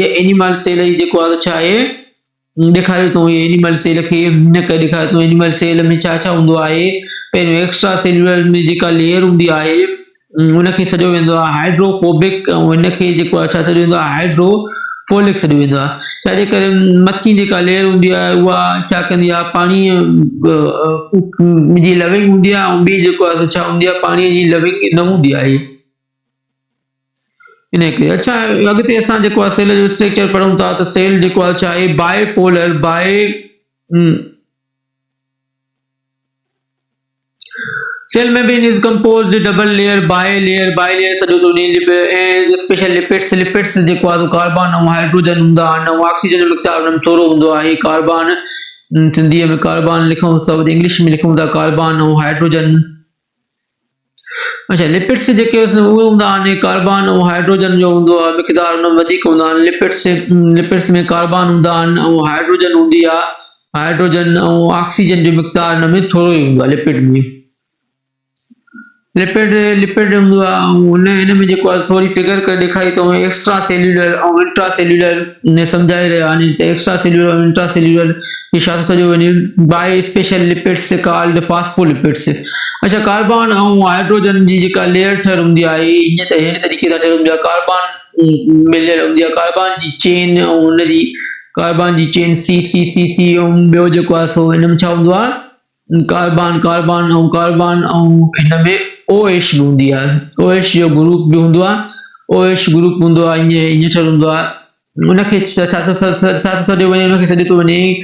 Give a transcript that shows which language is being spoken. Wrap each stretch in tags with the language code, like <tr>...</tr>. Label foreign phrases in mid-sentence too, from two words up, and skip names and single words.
<sd>हीअ</sd> <en>animal cell</en> <sd>जी जेको आहे छा आहे ॾेखारियो अथऊं</sd> <en>animal cell</en> <sd>खे हिन करे ॾेखारियो अथऊं</sd> <en>animal cell</en> <sd>में छा छा हूंदो आहे पहिरियों</sd> <en>extra cellular</en> <sd>में जेका लेयर हूंदी आहे उनखे सॾियो वेंदो आहे हाइड्रोफोबिक ऐं हिनखे जेको आहे छा सॾियो वेंदो आहे हाइड्रोफोलिक सॾियो वेंदो आहे छाजे करे मथी जेका लेयर हूंदी आहे उहा छा कंदी आहे पाणीअ जी लविंग हूंदी आहे ऐं ॿी जेको आहे छा हूंदी आहे पाणीअ जी लविंग न हूंदी आहे इन करे। अच्छा अॻिते असां जेको आहे सेल जो स्ट्रक्चर पढ़ूं था त सेल जेको आहे छा आहे</sd> <en>bipolar cell membrane is composed double layer by layer</en> <sd>सॼो थो वञे ऐं</sd> <en>special lipids</en> <sd>जेको आहे कार्बन ऐं हाइड्रोजन हूंदा आहिनि ऐं ऑक्सीजन जो मिक़दार हुन में थोरो हूंदो आहे कार्बन सिंधीअ में कार्बन लिखूं सभु इंग्लिश में लिखूं था कार्बन ऐं हाइड्रोजन। अच्छा लिपिड्स जेके उहे हूंदा आहिनि कार्बन ऐं हाइड्रोजन जो हूंदो आहे मिक़दार हुन में वधीक हूंदा आहिनि लिपिड्स में कार्बन हूंदा आहिनि ऐं हाइड्रोजन हूंदी आहे हाइड्रोजन ऐं ऑक्सीजन जो मिक़दार हिन में थोरो ई हूंदो आहे लिपिड में लिपिड हूंदो आहे हिन में जेको आहे थोरी फिगर करे ॾेखारी अथऊं</sd> <en>extra cellular</en> <sd>ऐं</sd> <en>intra cellular</en> <sd>ने सम्झाए रहिया आहिनि त</sd> <en>extra cellular</en> <sd>ऐं</sd> <en>intra cellular</en> <sd>खे छा थो कयो वञे</sd> <en>by special lipids called phospholipids.</en> <sd>अच्छा कार्बन ऐं हाइड्रोजन जी जेका लेयर ठहियल हूंदी आहे हीअं त हिन तरीक़े सां ठहियल हूंदी आहे कार्बन मिलियल हूंदी आहे कार्बन जी चेन ऐं हुनजी कार्बन जी चेन सी ऐं ॿियो जेको आहे सो हिन में छा हूंदो आहे कार्बन ऐं हिन में OH बि हूंदी आहे OH जो ग्रुप बि हूंदो आहे OH ग्रुप हूंदो आहे ईअं ठहियल हूंदो आहे उनखे छा थो सॾियो वञे उनखे सॾियो थो वञे</sd>